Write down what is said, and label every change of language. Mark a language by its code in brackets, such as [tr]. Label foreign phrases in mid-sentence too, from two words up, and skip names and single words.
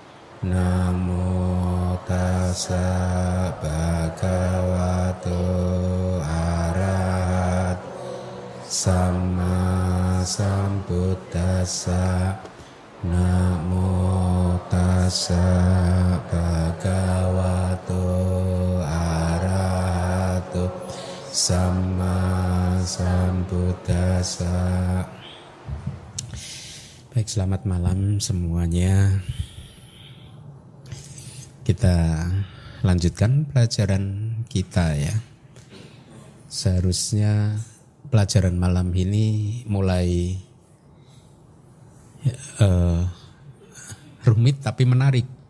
[pi] Namo tassa bhagavato arahat sama sambuddhassa. Namo tassa bhagavato arahato sama sambuddhassa. [id] Baik, selamat malam semuanya. Kita lanjutkan pelajaran kita ya. Seharusnya pelajaran malam ini mulai rumit tapi menarik.